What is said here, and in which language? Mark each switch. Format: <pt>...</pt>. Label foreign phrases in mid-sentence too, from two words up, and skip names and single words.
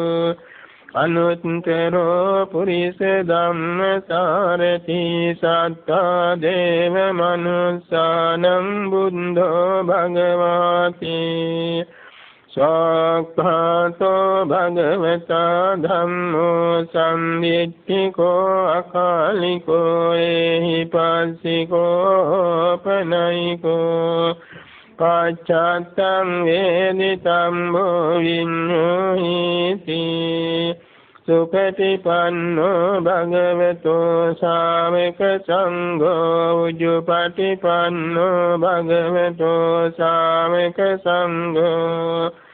<pi>අනුත්තරෝ පුරිස ධම්මසාරති සත්තා දේව මනුස්සානං බුද්ධෝ භගවාති සක්ඛාතෝ භගවතා ධම්මෝ සම්දිට්ඨිකෝ අකාලිකෝ එහි පස්සිකෝ පනයිකෝ පච්චත්තං වේදිතං භවිඤ්ඤෝහිති සුපටිපන්නෝ භගවතෝ ශාවක සංඝෝ උජුපටිපන්නෝ භගවතෝ ශාවක සංඝෝ</pi>